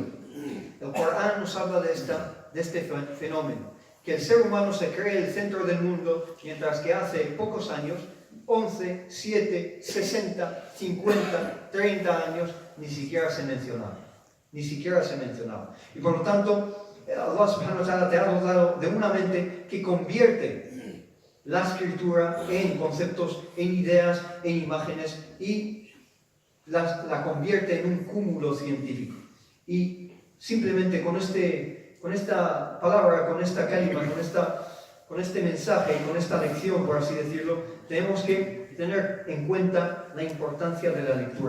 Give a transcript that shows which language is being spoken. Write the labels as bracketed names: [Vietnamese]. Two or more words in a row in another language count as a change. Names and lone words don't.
[Spanish] El Corán nos habla de este fenómeno, que el ser humano se cree el centro del mundo, mientras que hace pocos años, 11, 7, 60, 50, 30 años, ni siquiera se mencionaba. Y por lo tanto, Allah [Arabic] سبحانه وتعالى [Spanish] te ha dotado de una mente que convierte la escritura en conceptos, en ideas, en imágenes y la convierte en un cúmulo científico. Y simplemente con esta palabra, con esta kalima, con este mensaje y con esta lección, por así decirlo, tenemos que tener en cuenta la importancia de la lectura.